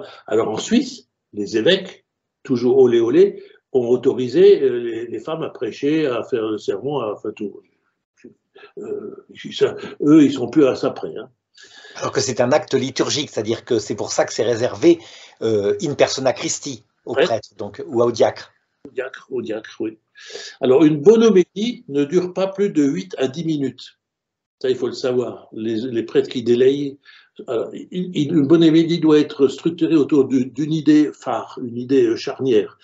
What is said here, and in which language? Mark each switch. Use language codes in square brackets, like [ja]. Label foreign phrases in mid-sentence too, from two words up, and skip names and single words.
[fr] Alors en Suisse, les évêques, toujours olé olé, ont autorisé les femmes à prêcher, à faire le sermon, à faire tout. Eux, ils ne sont plus à ça près, hein. Alors que c'est un acte liturgique, c'est-à-dire que c'est pour ça que c'est réservé [la] in persona Christi [fr] au prêtre, donc, ou au diacre. Au diacre, oui. Alors, une bonne homélie ne dure pas plus de 8 à 10 minutes. Ça, il faut le savoir. Les prêtres qui délayent. Alors, une bonne homélie doit être structurée autour d'une idée phare, une idée charnière.